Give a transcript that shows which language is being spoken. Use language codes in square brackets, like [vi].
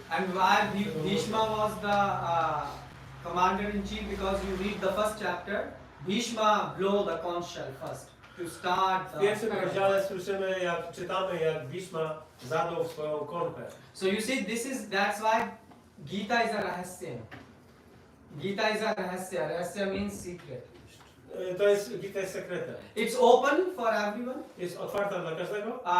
[en] And why Bhishma was the commander in chief? Because you read the first chapter, Bhishma blow the conch shell first to start [pl] W pierwszym [en] the. [pl] rozdziale słyszymy, jak czytamy, jak Bhishma zadał swoją konchę. [en] So you see, that's why Gita is a rahasya. Gita is a rahasya. Rahasya means secret. [pl] To jest Gita jest sekretem. [en] It's open for everyone. [pl] Jest otwarta dla każdego.